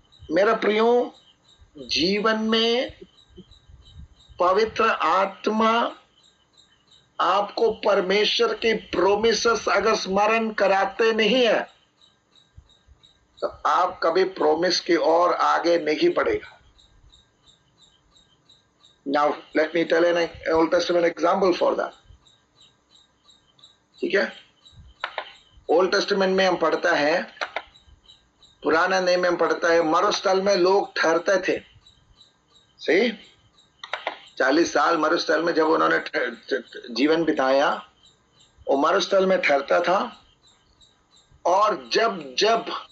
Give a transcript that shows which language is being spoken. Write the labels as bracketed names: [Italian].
[Hindi] मेरा प्रियो, जीवन में पवित्र आत्मा आपको परमेश्वर के प्रोमिसेस अगर स्मरण कराते नहीं है तो आप कभी प्रोमिस की ओर आगे नहीं बढ़ेगा। [English] Now let me tell an Old Testament example for that. [Hindi] ठीक है, ओल्ड टेस्टामेंट में हम पढ़ता है, पुराना नियम में हम पढ़ता है, मरुस्थल में लोग ठहरते थे। सही, 40 साल मरुस्थल में जब उन्होंने जीवन बिताया, वो मरुस्थल में ठहरता था। और जब जब